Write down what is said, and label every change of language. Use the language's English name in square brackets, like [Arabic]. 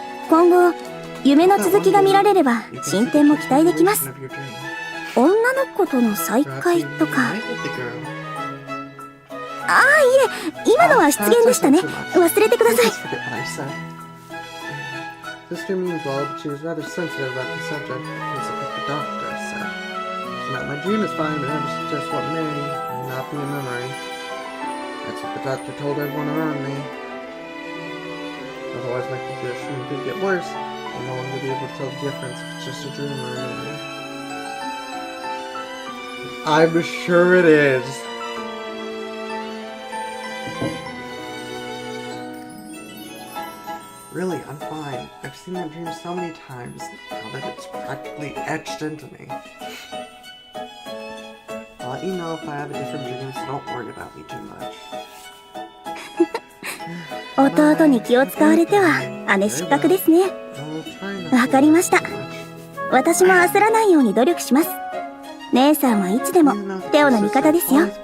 [Japanese] 今後夢の続きが見られれば進展も期待できます。女の子との再会とか。ああ、いえ、今のは失言でしたね。忘れてください。 [English] Sister means well, but she was rather sensitive about the subject because of what the doctor said. My dream is fine, but never suggest what may not be a memory. That's what the doctor told everyone around me. Otherwise, my condition could get worse, and no one would be able to tell the difference if it's just a dream or a memory. I'm sure it is. Really, I'm fine. I've seen that dream so many times now that it's practically etched into me. I'll let you know if I have a different dream, so don't worry about me too much. [Japanese] 弟に気を使われては姉失格ですね。わかりました。私も焦らないように努力します。姉さんはいつでもテオの味方ですよ。